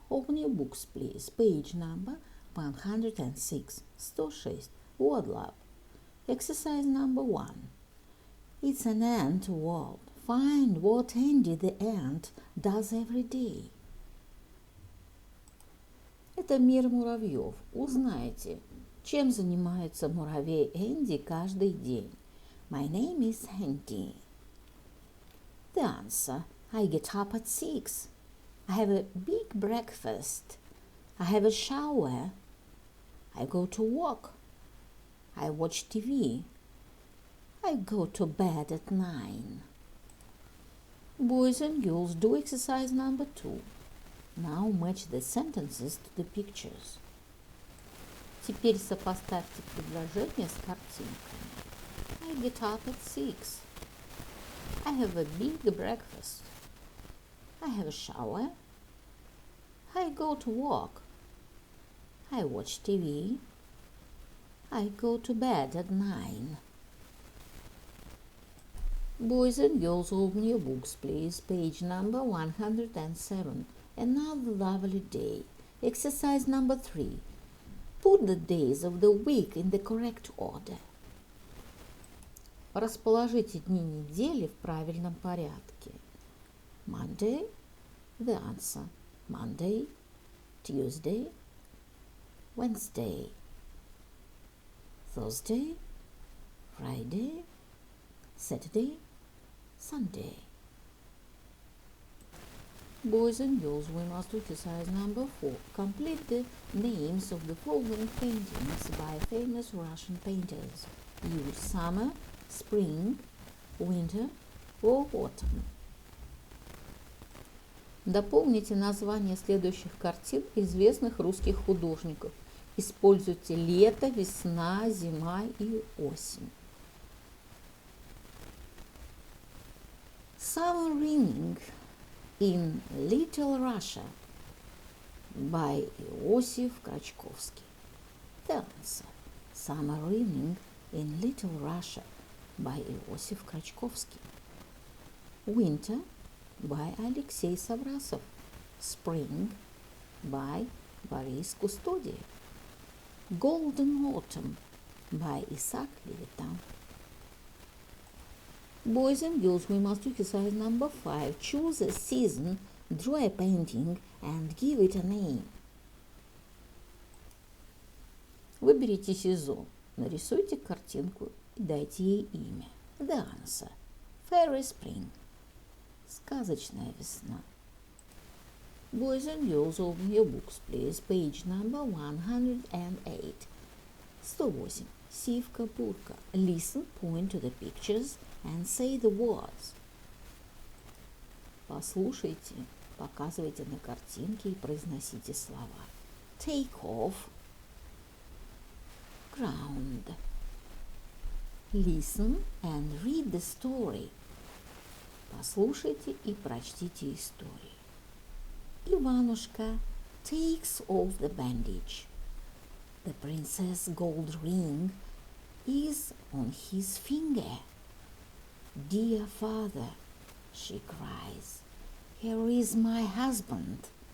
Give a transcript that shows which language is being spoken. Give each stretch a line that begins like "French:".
English: Open your books, please. Page number 106, 106. Word lab. Exercise number 1. It's an ant world. Find what Andy the ant does every day.
Russian: Это мир муравьев. Узнайте, чем занимается муравей Энди каждый день.
English: My name is Andy. The answer. I get up at 6. I have a big breakfast. I have a shower. I go to work. I watch TV. I go to bed at 9. Boys and girls, do exercise number 2. Now match the sentences to the pictures.
Russian: Теперь сопоставьте предложения с картинками.
English: I get up at 6. I have a big breakfast. I have a shower. I go to work. I watch TV. I go to bed at 9. Boys and girls, open your books, please. Page number 107. Another lovely day. Exercise number 3. Put the days of the week in the correct order.
Russian: Расположите дни недели в правильном порядке.
English: Monday, the answer. Monday, Tuesday, Wednesday, Thursday, Friday, Saturday, Sunday. Boys and girls, we must do exercise number 4. Complete the names of the following paintings by famous Russian painters. Use summer, spring, winter or autumn.
Russian: Дополните названия следующих картин известных русских художников. Используйте лето, весна, зима и осень.
English: Summer Raining in Little Russia by Иосиф Крачковский. The answer. Summer Raining in Little Russia by Иосиф Крачковский. Winter by Алексей Саврасов. Spring by Борис Кустодиев. Golden Autumn by Исаак Левитан. Boys and girls, we must do exercise number 5. Choose a season, draw a painting and give it a name.
Russian: Выберите сезон, нарисуйте картинку и дайте ей имя.
English: The answer. Fairy Spring.
Russian: Сказочная весна.
English: Boys and girls, open your books, please. Page number 108. 108.
Russian: Сивка-бурка.
English: Listen, point to the pictures and say the words.
Russian: Послушайте, показывайте на картинке и произносите слова.
English: Take off. Ground. Listen and read the story.
Russian: Послушайте и прочтите историю.
English: Иванушка takes off the bandage. The princess' gold ring is on his finger. Dear father, she cries, here is my husband.